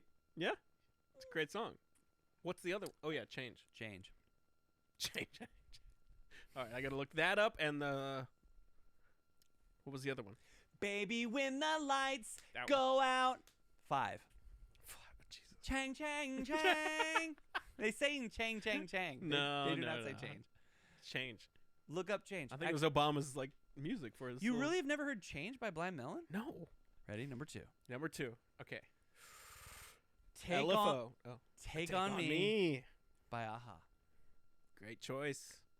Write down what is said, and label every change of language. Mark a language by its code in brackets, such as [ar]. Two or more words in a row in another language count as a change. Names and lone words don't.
[en] Yeah. It's a great song. What's the other? Oh yeah, change. Change. Change. All right, I gotta look that up. And the what was the other one? Baby, when the lights That go out. 5. Jesus. Chang, chang, chang. They sing chang, chang, chang. No, they do no, not no. say change. Change. Look up change. I think it was Obama's like music for his. You little- really have never heard Change by Blind Melon? No. Ready? Number 2. Number 2. Okay. Take LFO. on, Oh. Take on Me by Aha. Great choice.